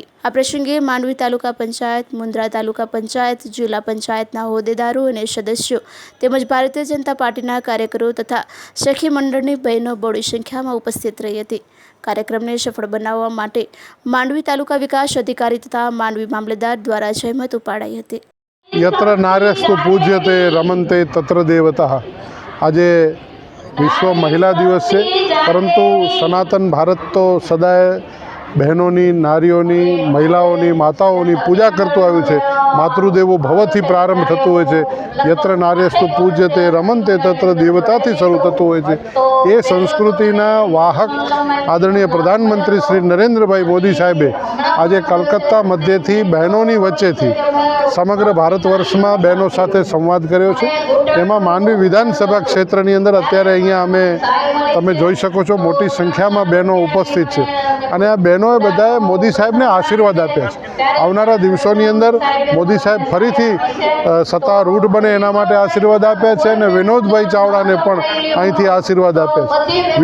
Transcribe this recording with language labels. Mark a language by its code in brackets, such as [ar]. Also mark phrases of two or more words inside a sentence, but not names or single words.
[gu] આ પ્રસંગે માંડવી તાલુકા પંચાયત, મુન્દ્રા તાલુકા પંચાયત, જિલ્લા પંચાયતના હોદ્દેદારો અને સદસ્યો તેમજ ભારતીય જનતા પાર્ટીના કાર્યકરો તથા સખી મંડળની બહેનો બહોળી સંખ્યામાં ઉપસ્થિત રહી હતી। કાર્યક્રમને સફળ બનાવવા માટે માંડવી તાલુકા વિકાસ અધિકારી તથા માંડવી મામલતદાર દ્વારા જહેમત ઉપાડાઈ હતી। [sa] यत्र नार्यस्तु पूज्यते रमन्ते तत्र देवता। [hi] आज विश्व महिला दिवस है, [gu] પરંતુ સનાતન ભારત તો સદાય બહેનો, નારીઓ, મહિલાઓ, માતાઓ પૂજા કરતું આવ્યું છે। માતૃદેવો ભવથી પ્રારંભ થતો હોય છે। [sa] यत्र नार्यस्तु पूज्यते रमन्ते तत्र [gu] દેવતાથી શરૂ થતો હોય છે। એ સંસ્કૃતિના વાહક આદરણીય પ્રધાનમંત્રી શ્રી નરેન્દ્રભાઈ મોદી સાહેબે આજ કલકત્તા મધ્યથી બહેનોની વચ્ચેથી સમગ્ર ભારતવર્ષ મેં બહેનો સાથે સંવાદ કર્યો છે। એમાં માંડવી વિધાનસભા ક્ષેત્રની અંદર અત્યારે અહીંયા અમે તમે જોઈ શકો છો મોટી સંખ્યા મેં બહેનો ઉપસ્થિત છે અને આ બહેનોએ બધાએ મોદી સાહેબ ને આશીર્વાદ આપ્યા છે। આવનારા દિવસોની અંદર મોદી સાહેબ ફરીથી સત્તારૂઢ બને એના માટે આશીર્વાદ આપ્યા છે અને વિનોદભાઈ ચાવડાને પણ અહીંથી આશીર્વાદ આપ્યા છે।